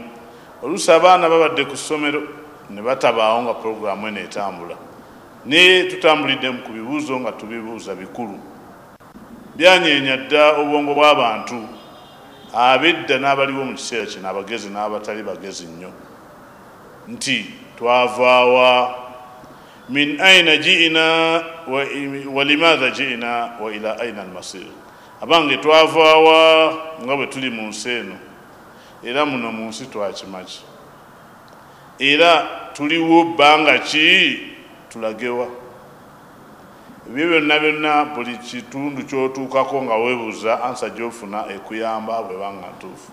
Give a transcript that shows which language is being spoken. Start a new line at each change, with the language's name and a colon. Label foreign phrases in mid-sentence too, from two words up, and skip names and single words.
Ganda: Oluusi abaana babadde ku ssomero ne batabaawo nga pulogulaamu eno etambula naye tutambulidde ku bibuuzo nga tubibuuza bikulu byanyeenya dda obwongo bw'abantu abedda n'abaliwo mu kiseera kino abagezi n'abatali bagezi nnyo nti twavaawa
Arabic: من أين جئنا ولماذا جئنا وإلى أين المصير.
Ganda: Abange twavaawa nga bwe tuli mu nsi eno era muno mu nsi twakimaki era tuliwo bbanga ki tulagewa. Ebyo byonna buli kitundu kyotuukako nga weebuuza ansa gy'ofuna ekuyamba bwebanga ntuufu.